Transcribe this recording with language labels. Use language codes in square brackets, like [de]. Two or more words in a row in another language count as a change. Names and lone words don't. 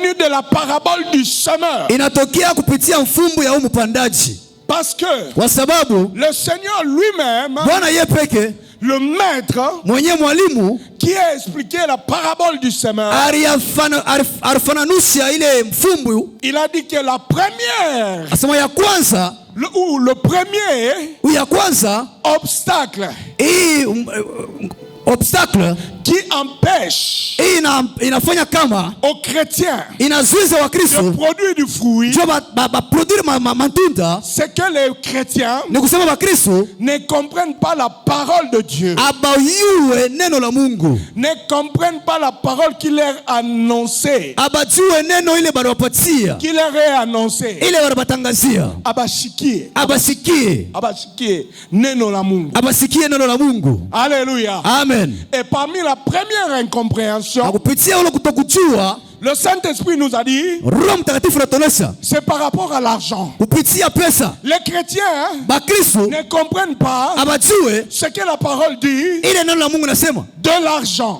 [fr] la parabole du semeur. [sw] Inatokea kupitia mfumbo ya mpandaji. [fr] Parce que [sw] kwa sababu [fr] le Seigneur lui-même, [sw] Bwana yeye peke, [fr] le maître, [sw] mwenye mwalimu, [fr] qui a expliqué la parabole du semeur, [sw] alifananusha ile mfumbo. [fr] Il a dit que la première, [sw] asema ya kwanza, [fr] le premier [sw] ya kwanza obstacle, obstacle [fr] qui empêche [sw] inafanya kama [fr] aux chrétiens [sw] inazuiza wa Kristo [fr] de produire du fruit, [sw] produire matunda, [fr] c'est que les chrétiens [sw] ni kusema wa Kristo [fr] ne comprennent pas la parole de Dieu, [sw] abayue neno la Mungu, [fr] ne comprennent pas la parole qui leur est annoncée, [sw] abajue neno ile banawapatia, [fr] qui leur est annoncée, [sw] ile wanabatangazia, abasikie neno la Mungu, abasikie neno la Mungu. [fr] Alléluia, amen. Et parmi la première incompréhension, le Saint-Esprit nous a dit, c'est par rapport à l'argent. Les chrétiens ne comprennent pas ce que la parole dit de l'argent.